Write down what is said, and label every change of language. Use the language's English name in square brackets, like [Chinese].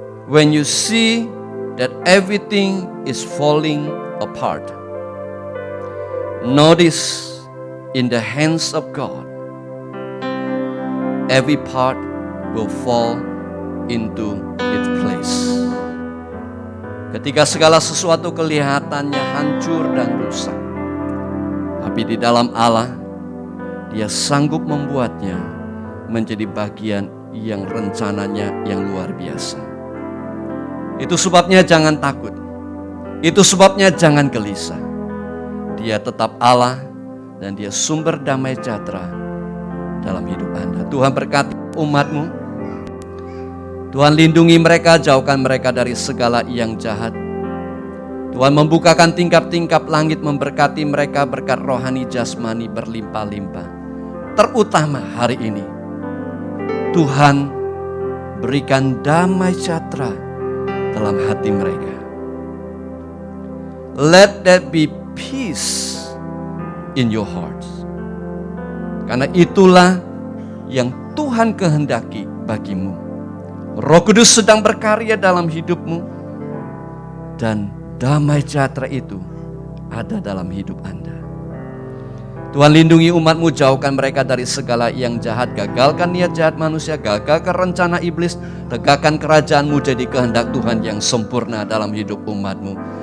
[English] When you see that everything is falling apart, notice in the hands of God, every part will fall into its place. [Indonesian] Ketika segala sesuatu kelihatannya hancur dan rusak, tapi di dalam Allah, Dia sanggup membuatnya menjadi bagian yang rencananya yang luar biasa. Itu sebabnya jangan takut. Itu sebabnya jangan gelisah. Dia tetap Allah dan Dia sumber damai sejahtera dalam hidup Anda. Tuhan berkati umat-Mu. Tuhan lindungi mereka, jauhkan mereka dari segala yang jahat. Tuhan membukakan tingkap-tingkap langit, memberkati mereka berkat rohani jasmani berlimpah-limpah. Terutama hari ini, Tuhan berikan damai sejahtera dalam hati mereka. [English] Let that be peace in your hearts. [Indonesian] Karena itulah yang Tuhan kehendaki bagimu. Roh Kudus sedang berkarya dalam hidupmu. Dan damai sejahtera itu ada dalam hidup Anda. Tuhan lindungi umat-Mu, jauhkan mereka dari segala yang jahat, gagalkan niat jahat manusia, gagalkan rencana iblis, tegakkan kerajaan-Mu jadi kehendak Tuhan yang sempurna dalam hidup umat-Mu.